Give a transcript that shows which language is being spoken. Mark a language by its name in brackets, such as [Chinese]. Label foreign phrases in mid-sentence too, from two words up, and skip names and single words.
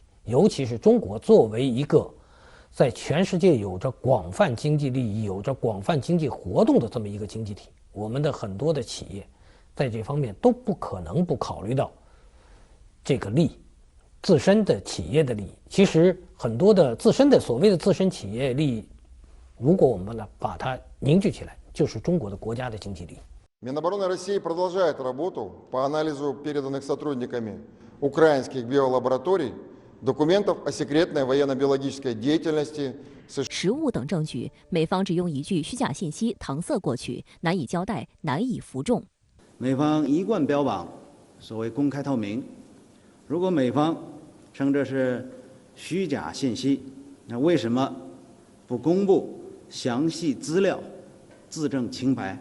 [Chinese] 尤其是中国作为一个在全世界有着广泛经济利益、有着广泛经济活动的这么一个经济体，我们的很多的企业在这方面都不可能不考虑到这个利益，自身的企业的利益。其实很多的自身的所谓的自身企业利益，如果我们呢把它凝聚起来，就是中国的国家的经济利益。 [Russian] Минобороны России продолжает работу по анализу переданных сотрудниками украинских биолабораторий документов о секретной военно-биологической деятельности США。 [Chinese] 实物等证据，美方只用一句虚假信息搪塞过去，难以交代，难以服众。美方一贯标榜所谓公开透明，如果美方称这是虚假信息，那为什么不公布详细资料，自证清白？